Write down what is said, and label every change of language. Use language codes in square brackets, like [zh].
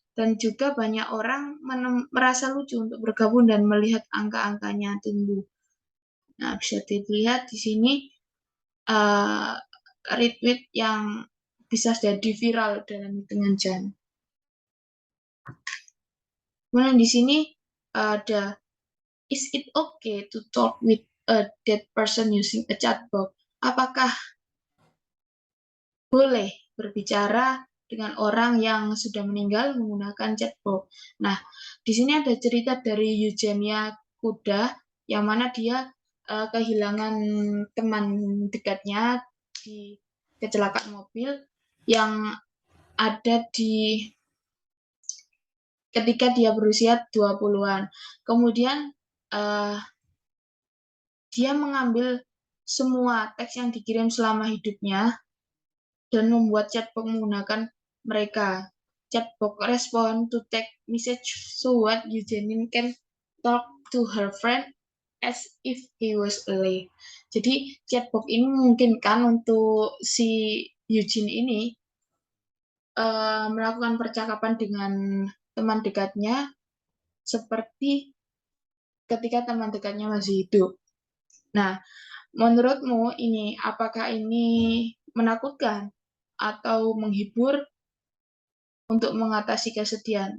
[id] Dan juga banyak orang merasa lucu untuk bergabung dan melihat angka-angkanya tumbuh. Nah, bisa dilihat di sini retweet yang bisa jadi viral dalam hitungan jam. Kemudian di sini ada, [en] is it okay to talk with a dead person using a chatbot? [id] Apakah boleh berbicara dengan orang yang sudah meninggal menggunakan chatbot? Nah, di sini ada cerita dari Eugenia Kuda, yang mana dia kehilangan teman dekatnya di kecelakaan mobil yang ada ketika dia berusia 20-an. Kemudian dia mengambil semua teks yang dikirim selama hidupnya dan membuat chatbot menggunakan mereka. [en] Chatbot respond to text message so what Eugene can talk to her friend as if he was alive. [id] Jadi chatbot ini memungkinkan untuk si Eugene ini melakukan percakapan dengan teman dekatnya seperti ketika teman dekatnya masih hidup. Nah, menurutmu apakah ini menakutkan atau menghibur untuk mengatasi kesedihan?